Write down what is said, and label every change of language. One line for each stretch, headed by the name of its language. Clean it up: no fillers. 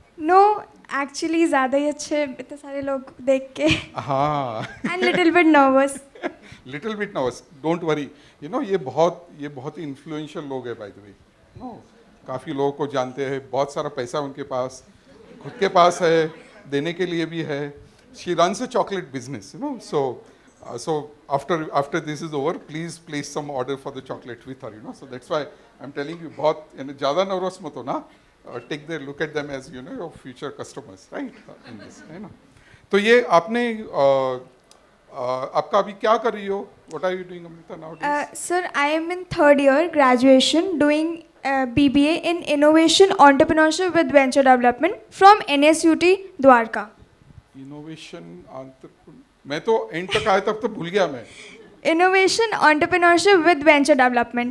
English: No, actually
Hindi: ज़्यादा ही अच्छे इतने सारे लोग देख के हाँ
English: and little bit nervous. Little bit nervous, don't worry.
Hindi: ये बहुत ही इन्फ्लुएंशियल लोग हैं
English: By the way.
Hindi: काफ़ी लोगों को जानते हैं, बहुत सारा पैसा उनके पास, खुद के पास है, देने के लिए भी है.
English: she runs a chocolate business, so after this is over, please place some order for the chocolate with her, so that's why I'm telling you,
Hindi: बहुत ज़्यादा नर्वस मत हो ना.
English: Take their look at them as your future customers, right? In this,
Hindi: है ना. तो ये आपने आपका अभी क्या कर रही हो?
English: What are you doing, Amrita, nowadays? Sir, I am in third year graduation doing BBA in Innovation Entrepreneurship with Venture Development from NSUT Dwarka.
Hindi: Innovation मैं तो एंड तक आया तब तो भूल गया मैं.
English: Innovation Entrepreneurship with Venture Development.